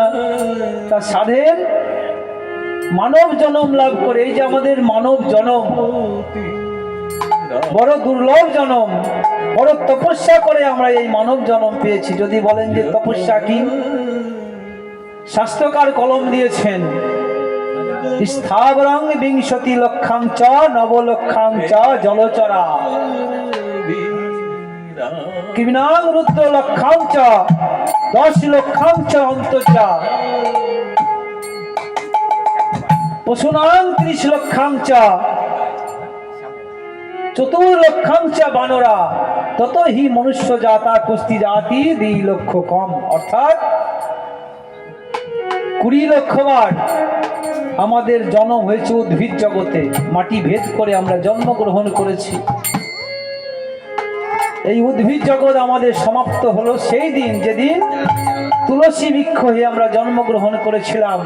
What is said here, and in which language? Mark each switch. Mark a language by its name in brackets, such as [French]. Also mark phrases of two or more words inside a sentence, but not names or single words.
[Bangla] তা সাধের মানব জনম লাভ করে, এই যে আমাদের মানব জনম বড় দুর্লভ জনম, বড় তপস্যা করে আমরা এই মানব জনম পেয়েছি। যদি বলেন যে তপস্যা কি, শাস্ত্রকার কলম দিয়েছেন, [Sanskrit] স্থাবরং বিংশতি লক্ষাং চ নবলক্ষাং চ জলচরা কিমিনাং রুদ্র লক্ষাং চ 10 লক্ষাং চ অন্তর্যা পশুনাং 30 লক্ষাং চ চতুর্লক্ষাং চ বানরা তত হি মনুষ্য জাতা কুস্তি জাতি [Bangla] 2 লক্ষ কম। অর্থাৎ 20 লক্ষ বার আমাদের জন্ম হয়েছে উদ্ভিদ জগতে, মাটি ভেদ করে আমরা জন্মগ্রহণ করেছি। এই উদ্ভিদ জগৎ আমাদের সমাপ্ত হলো সেই দিন যেদিন তুলসী বৃক্ষ হয়ে আমরা জন্মগ্রহণ করেছিলাম।